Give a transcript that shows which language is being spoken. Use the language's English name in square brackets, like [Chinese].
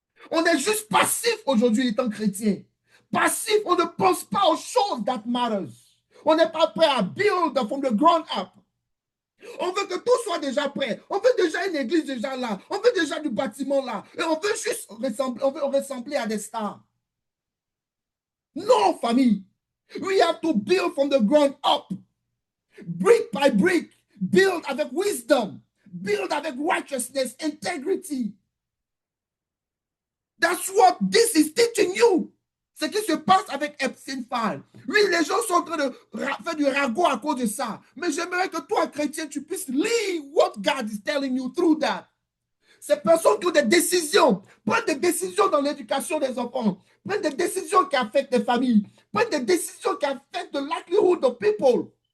[French] On est juste passif aujourd'hui étant chrétien. Passif, on ne pense pas aux choses that matters. On n'est pas prêt à build from the ground up. On veut que tout soit déjà prêt. On veut déjà une église déjà là. On veut déjà du bâtiment là. Et on veut juste ressembler à des stars. Non, famille. [English] We have to build from the ground up. Brick by brick. Build avec wisdom. Build avec righteousness, integrity. That's what this is teaching you. [French] Ce qui se passe avec Epstein File. Oui, les gens sont en train de faire du ragot à cause de ça. Mais j'aimerais que toi, chrétien, tu puisses lire what God is telling you through that. Ces personnes qui ont des décisions, prennent des décisions dans l'éducation des enfants, prennent des décisions qui affectent les familles, prennent des décisions qui affectent the livelihood of people.